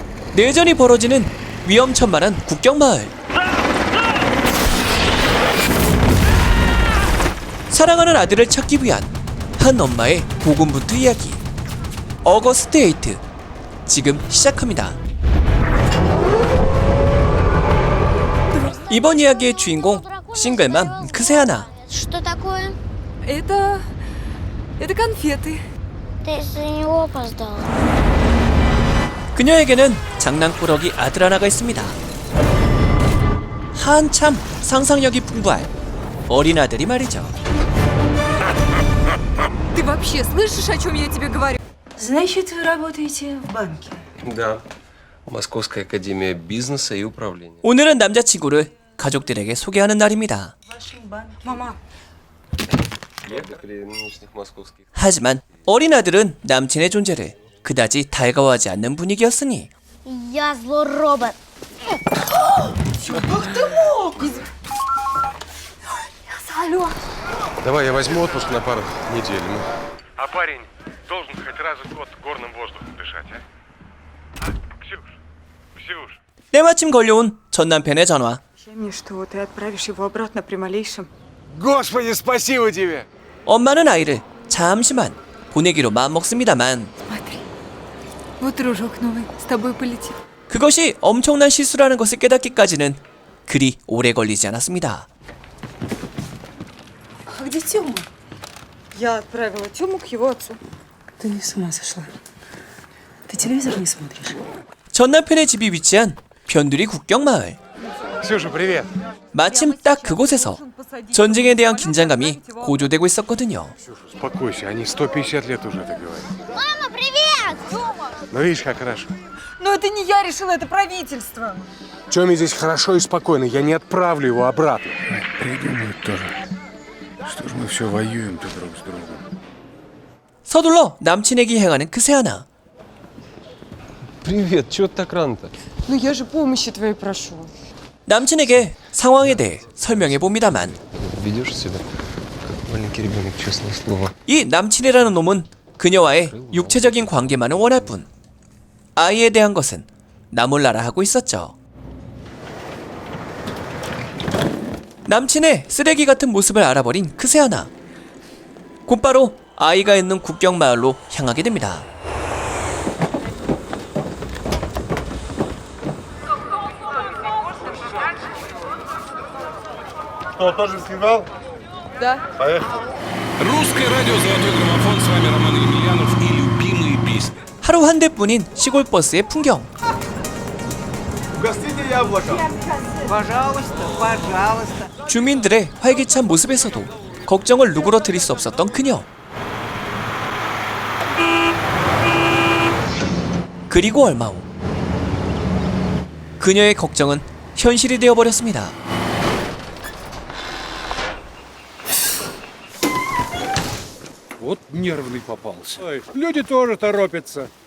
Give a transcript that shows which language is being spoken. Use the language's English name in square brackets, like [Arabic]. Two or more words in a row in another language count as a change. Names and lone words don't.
[Korean] 내전이 벌어지는 위험천만한 국경마을. 사랑하는 아들을 찾기 위한 한 엄마의 고군분투 이야기. 어거스트 8 지금 시작합니다. 이번 이야기의 주인공 싱글맘 크세하나. [Russian] Что такое? Это конфеты. Ты из-за него опоздал. [Korean] 그녀에게는 장난꾸러기 아들 하나가 있습니다. 한참 상상력이 풍부할 어린 아들이 말이죠. [Russian] Ты вообще слышишь, о чем я тебе говорю? Значит, вы работаете в банке? Да. Московская академия бизнеса и управления. [Korean] 오늘은 남자친구를 가족들에게 소개하는 날입니다. [Russian] Мама, При нынешних московских. [Korean] 하지만 어린 아들은 남친의 존재를 그다지 달가워하지 않는 분위기였으니 [Russian] Я зло робот. Давай я возьму отпуск на пару недель. А парень должен хоть раз в год горным воздухом дышать, а? Ксюш. [Korean] 때마침 걸려온 전 남편의 전화. [Russian] Обещай мне, что ты отправишь его обратно при малейшем. Господи, спасибо тебе! [Korean] 엄마는 아이를 잠시만 보내기로 마음먹습니다만 [Russian] смотри. Вот дружок новый с тобой полетит. [Korean] 그것이 엄청난 실수라는 것을 깨닫기까지는 그리 오래 걸리지 않았습니다. [Russian] А где Тёма? Я отправила Тёму к его отцу. Ты с ума сошла. Ты телевизор не смотришь? [Korean] 전 남편의 집이 위치한 변두리 국경마을. [Russian] Ксюша, привет! [Korean] 마침 딱 그곳에서 전쟁에 대한 긴장감이 고조되고 있었거든요. [Russian] Успокойся, они 150 лет уже так говорят. Мама, привет! Ну видишь, как хорошо. Но это не я решила, это правительство. Тёме здесь хорошо и спокойно, я не отправлю его обратно. Придумают тоже. Что ж мы все воюем-то друг с другом? [Korean] 서둘러 남친에게 향하는 크세하나. [Russian] Привет, чего ты так рано-то? Ну я же помощи твоей прошу. [Korean] 남친에게 상황에 대해 설명해 봅니다만 [Russian] Ведешь себя как маленький ребенок, честное слово. [Korean] 이 남친이라는 놈은 그녀와의 육체적인 관계만을 원할 뿐 아이에 대한 것은 나몰라라 하고 있었죠. 남친의 쓰레기 같은 모습을 알아버린 크세하나. 곧바로 아이가 있는 국경마을로 향하게 됩니다. [Russian] Что, тоже снимал? Да. Поехали. Русское радио «Золотой граммофон». С вами Роман Емельянов и любимые песни. [Korean] 하루 한 대뿐인 시골 버스의 풍경. [Russian] Угостите яблоко. [Korean] 주민들의 활기찬 모습에서도 걱정을 누그러뜨릴 수 없었던 그녀. 그리고 얼마 후 그녀의 걱정은 현실이 되어버렸습니다. [Russian] Вот нервный попался. Люди тоже торопятся.